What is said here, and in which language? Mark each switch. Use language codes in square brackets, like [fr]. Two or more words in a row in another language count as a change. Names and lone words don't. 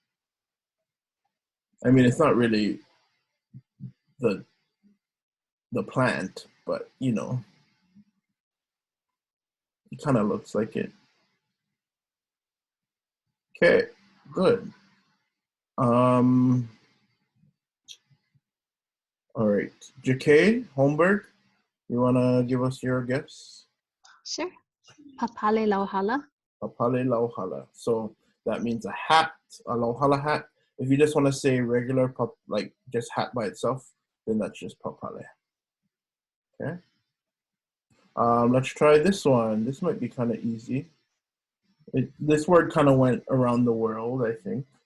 [en] I mean, it's not really the plant, but you know, it kind of looks like it. Okay, good. All right, JK Holmberg, you wanna give us your guess? Sure. [haw] Papale lauhala. Papale lauhala. [en] So that means a hat, a lauhala hat. If you just want to say regular like just hat by itself, then that's just papale. Okay. Let's try this one. This might be kind of easy. This word kind of went around the world, I think.